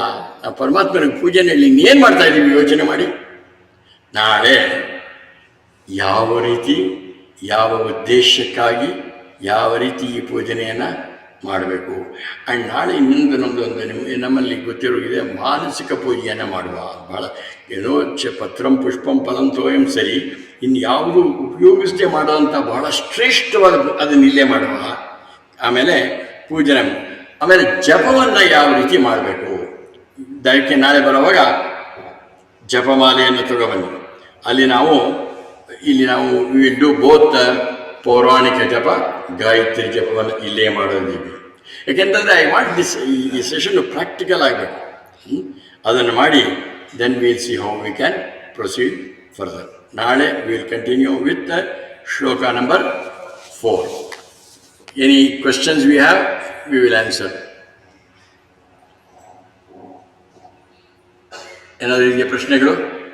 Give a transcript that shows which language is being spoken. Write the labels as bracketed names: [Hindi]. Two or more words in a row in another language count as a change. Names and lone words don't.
[Kannada] ಆ ಪರಮಾತ್ಮನಿಗೆ ಪೂಜೆನಲ್ಲಿ ಇನ್ನೇನು ಮಾಡ್ತಾ ಇದ್ದೀವಿ ಯೋಚನೆ ಮಾಡಿ. ನಾಳೆ ಯಾವ ರೀತಿ, ಯಾವ ಉದ್ದೇಶಕ್ಕಾಗಿ, ಯಾವ ರೀತಿ ಈ ಪೂಜನೆಯನ್ನು ಮಾಡಬೇಕು. ಆ್ಯಂಡ್ ನಾಳೆ ಇನ್ನೊಂದು ನಮ್ಮಲ್ಲಿ ಗೊತ್ತಿರೋಗಿದೆ, ಮಾನಸಿಕ ಪೂಜೆಯನ್ನು ಮಾಡುವ. ಭಾಳ ಏನೋ [Sanskrit] ಪತ್ರಂ ಪುಷ್ಪಂ ಫಲಂ ತೋಯಂ [Kannada] ಸರಿ, ಇನ್ನು ಯಾವುದು ಉಪಯೋಗಿಸದೆ ಮಾಡೋವಂಥ ಬಹಳ ಶ್ರೇಷ್ಠವಾದ ಅದನ್ನು ಇಲ್ಲೇ ಮಾಡುವ. ಆಮೇಲೆ ಪೂಜನೆ, ಆಮೇಲೆ ಜಪವನ್ನು ಯಾವ ರೀತಿ ಮಾಡಬೇಕು. ದಯಕ್ಕೆ ನಾಳೆ ಬರುವಾಗ ಜಪಮಾಲೆಯನ್ನು ತಗೊಬನ್ನಿ. ಇಲ್ಲಿ ನಾವು [English] will do both [Kannada] ಪೌರಾಣಿಕ ಜಪ, ಗಾಯತ್ರಿ ಜಪವನ್ನು ಇಲ್ಲೇ ಮಾಡೋದಿದ್ದೀವಿ. ಯಾಕೆಂತಂದರೆ [English] I want [Kannada] ಈ ಸೆಷನ್ನು ಪ್ರಾಕ್ಟಿಕಲ್ ಆಗಬೇಕು. ಅದನ್ನು ಮಾಡಿ [English] then will see how we can proceed further. ನಾಳೆ will continue with shloka number 4. any questions we have, we will answer. [Kannada] ಏನಾದರೂ ಇದೆಯಾ ಪ್ರಶ್ನೆಗಳು?